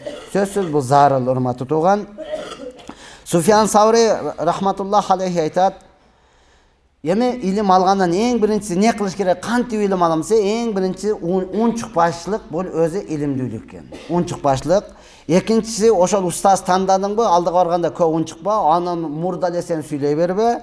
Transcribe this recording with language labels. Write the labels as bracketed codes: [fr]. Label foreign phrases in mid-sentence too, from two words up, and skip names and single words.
[ky] Сөзсүз бул зарыл, урматтуу туган. Суфьян Саври [ar] رحمة الله عليه [ky] айтат: "Эми илим алгандан эң биринчиси не кылыш керек? Кантип илим аламыз? Эң биринчи унчукпачлык, бул өзү илимдүүлүк экен. Унчукпачлык. Экинчиси ошол устаз тандадыңбы, алдыга барганда көп унчукпа, анан мурда эле сен сүйлөй бербе.